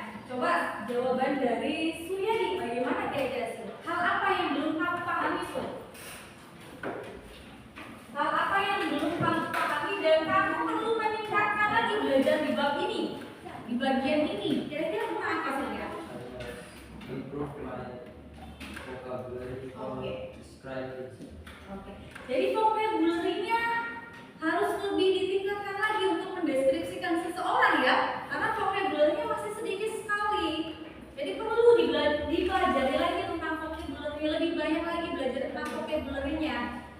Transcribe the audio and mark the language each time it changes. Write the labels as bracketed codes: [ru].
[id] Coba jawaban dari Suryadi, bagaimana kira-kira Sur? Hal apa yang belum kamu pahami Sur? Hal apa yang belum kamu pahami dan kamu perlu meningkatkan lagi belajar di bab ini, di bagian ini? Kira-kira apa Sur ya? [en] Improve my vocabulary for describe it. [id] Oke. Jadi vocabulary-nya harus lebih ditingkatkan lagi untuk mendeskripsikan seseorang ya, karena vocabulary-nya masih sedikit sekali. Jadi perlu dipelajari lagi tentang vocabulary, lebih banyak lagi belajar tentang vocabulary-nya.